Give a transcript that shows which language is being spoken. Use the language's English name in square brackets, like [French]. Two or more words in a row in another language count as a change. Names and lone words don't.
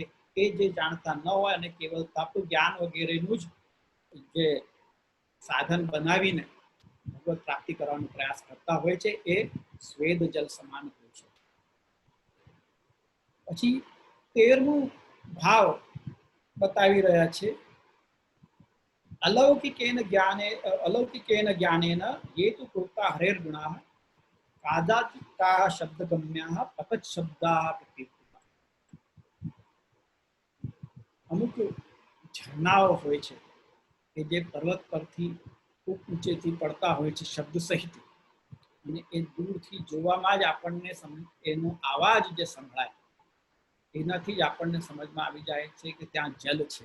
[Gujarati] એ જે જાણતા ન હોય અને કેવલ તપ જ્ઞાન વગેરેનું જ જે સાધન બનાવીને ભગવત પ્રાપ્તિ કરવાનો પ્રયાસ કરતા હોય છે, એ સ્વેદ જલ સમાન હોય છે. પછી 13મું ભાવ બતાવી રહ્યા છે. [Sanskrit] अलौकिकेन ज्ञानेन ये तु कृता हरेर्गुणाः कादाचित्ताः शब्दगम्याः पतत् शब्दाः प्रकीर्तिताः. [Gujarati] અમુક ઝરણાઓ હોય છે કે જે પર્વત પરથી ખૂબ ઊંચેથી પડતા હોય છે શબ્દ સહિત, અને એ દૂરથી જોવામાં જ આપણને એનો અવાજ જે સંભળાય એનાથી જ આપણને સમજમાં આવી જાય છે કે ત્યાં જલ છે.